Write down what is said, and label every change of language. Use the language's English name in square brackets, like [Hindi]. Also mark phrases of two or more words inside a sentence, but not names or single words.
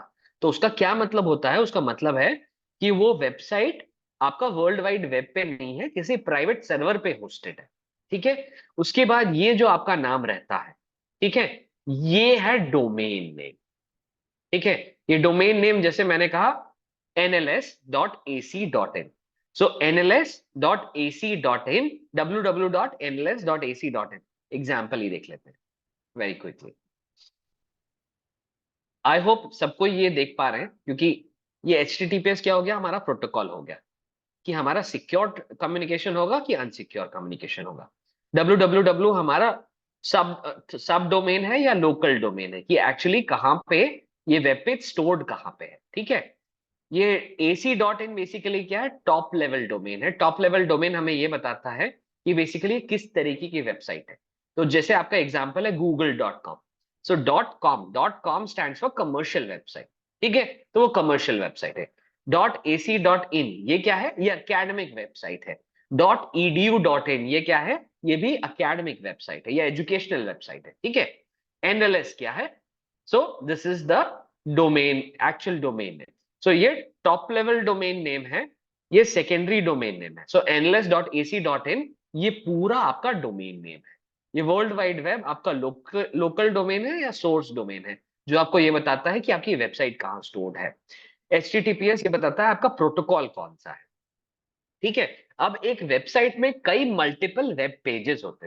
[Hindi] तो उसका क्या मतलब होता है? उसका मतलब है कि वो वेबसाइट आपका वर्ल्ड वाइड वेब पे नहीं है, किसी [English] private server [Hindi] पे होस्टेड है। ठीक है, उसके बाद ये जो आपका नाम रहता है, ठीक है, ये है [English] domain name. [Hindi] ठीक है, ये [English] domain name [Hindi] जैसे मैंने कहा nls.ac.in। सो nls.ac.in, www.nls.ac.in, एग्जाम्पल ही देख लेते हैं [English] very quickly. I hope [Hindi] सबको ये देख पा रहे हैं, क्योंकि ये HTTPS क्या हो गया, हमारा प्रोटोकॉल हो गया कि हमारा [English] secure communication [Hindi] होगा कि [English] unsecure communication [Hindi] होगा। www हमारा [English] sub domain [Hindi] है या [English] local domain [Hindi] है, कि एक्चुअली कहाँ पे ये [English] web page stored [Hindi] कहाँ पे है। ठीक है, ये AC.in बेसिकली क्या है, [English] top level domain [Hindi] है। [English] top level domain [Hindi] हमें ये बताता है कि बेसिकली किस तरीके की वेबसाइट है। तो जैसे आपका एग्जांपल है google.com, [English] so .com stands for commercial website. [Hindi] ठीक है, तो वो [English] commercial website [Hindi] है। .ac.in ये क्या है, ये [English] academic website [Hindi] है। .edu.in ये क्या है, ये भी [English] academic website [Hindi] है या [English] educational website [Hindi] है। ठीक है, NLS क्या है, [English] so this is the domain, actual domain [Hindi] है। सो ये [English] top level domain name [Hindi] है, ये [English] secondary domain name [Hindi] है। सो nls.ac.in ये पूरा आपका [English] domain name [Hindi] है। ये वर्ल्ड वाइड वेब आपका [English] local domain [Hindi] है या [English] source domain [Hindi] है, जो आपको ये बताता है कि आपकी वेबसाइट कहाँ स्टोर्ड है। HTTPS ये बताता है आपका प्रोटोकॉल कौन सा है। ठीक है, अब एक वेबसाइट में कई [English] multiple web pages [Hindi] होते हैं।